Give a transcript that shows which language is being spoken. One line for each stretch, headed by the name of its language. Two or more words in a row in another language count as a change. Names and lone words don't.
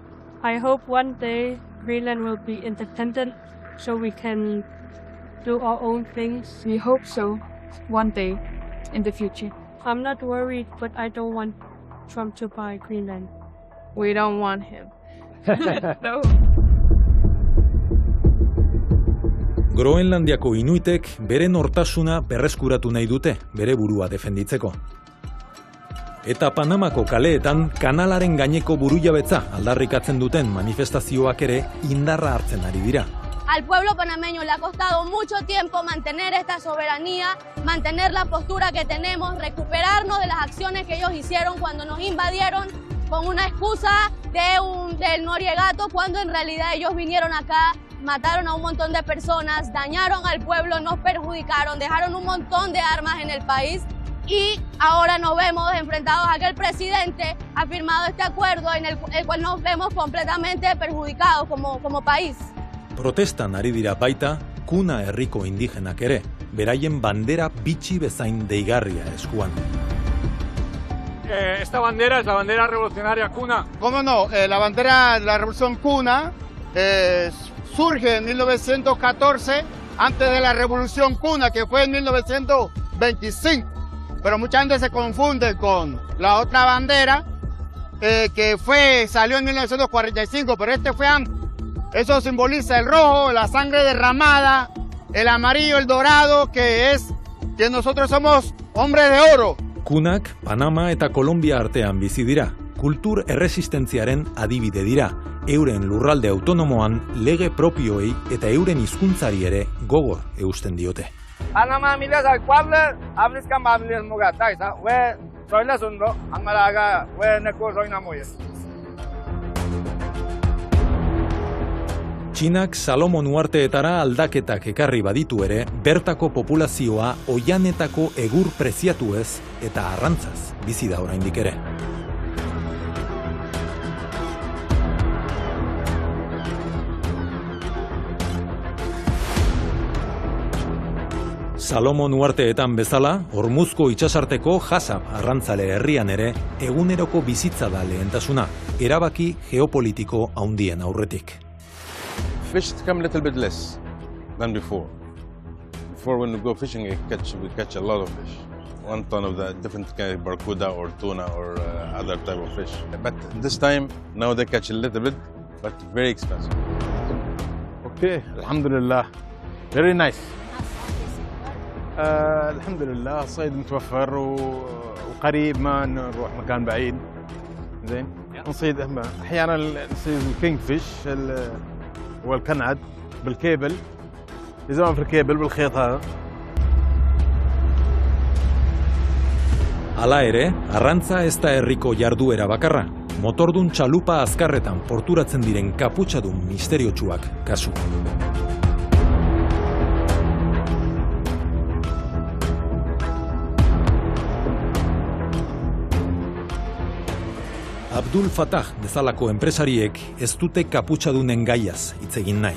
English: I hope one day Greenland will be independent so we can do our own things. We hope so, one day in the future. I'm not worried, but I don't want Trump to buy Greenland. We don't want him. No.
Basque: Groenlandiako Inuitek bere nortasuna berreskuratu nahi dute, bere burua defenditzeko. Eta Panamako kaleetan kanalaren gaineko burujabetza aldarrikatzen duten manifestazioak ere indarra hartzen ari dira.
Spanish: Al pueblo panameño le ha costado mucho tiempo mantener esta soberanía, mantener la postura que tenemos, recuperarnos de las acciones que ellos hicieron cuando nos invadieron con una excusa del Noriegato, cuando en realidad ellos vinieron acá, mataron a un montón de personas, dañaron al pueblo, nos perjudicaron, dejaron un montón de armas en el país y ahora nos vemos enfrentados a que el presidente ha firmado este acuerdo en el cual nos vemos completamente perjudicados como país.
Basque: Protestan ari dira baita, Kuna herriko indigenak ere, beraien bandera bitxi bezain deigarria eskuan.
Spanish: Esta bandera es la bandera revolucionaria Kuna. ¿Cómo no? La bandera de la revolución Kuna surge en 1914, antes de la revolución Kuna, que fue en 1925. Pero mucha gente se confunde con la otra bandera, que salió en 1945, pero este fue antes. Eso simboliza el rojo, la sangre derramada, el amarillo, el dorado, que nosotros somos hombres de oro.
Basque: Kunak, Panama eta Kolombia artean bizi dira. Kultur erresistentziaren adibide dira. Euren lurralde autonomoan lege propioei eta euren hizkuntzari ere gogor eusten diote. Panama milas al pueblo, hablis cambios mugatais, we soy la sundo, amalaga, we neko soy namoye. Txinak Salomon uharteetara aldaketak ekarri baditu ere, bertako populazioa oihanetako egur preziatuez eta arrantzaz bizi da oraindik ere. Salomon uharteetan bezala, Hormuzko itsasarteko Jasab arrantzale herrian ere eguneroko bizitza da lehentasuna, erabaki geopolitiko handien aurretik.
English: Fish come a little bit less than before. Before when we go fishing, we catch a lot of fish. 1 ton of the different kind of barracuda or tuna or other type of fish. But this time, now they catch a little bit, but very expensive. Okay, alhamdulillah. Very nice.
Arabic: الحمد لله الصيد متوفر وقريب ما نروح مكان بعيد. زين نصيد احيانا نصيد
English: king fish
Arabic: والكنعد بالكيبل يزرعون في الكيبل بالخيط هذا.
Basque: Hala ere, arrantza ez da herriko jarduera bakarra. Motordun txalupa azkarretan porturatzen diren kaputxadun misteriotsuak kasu. Abdul Fattah bezalako enpresariek ez dute kaputxadunen gaiaz hitz egin nahi.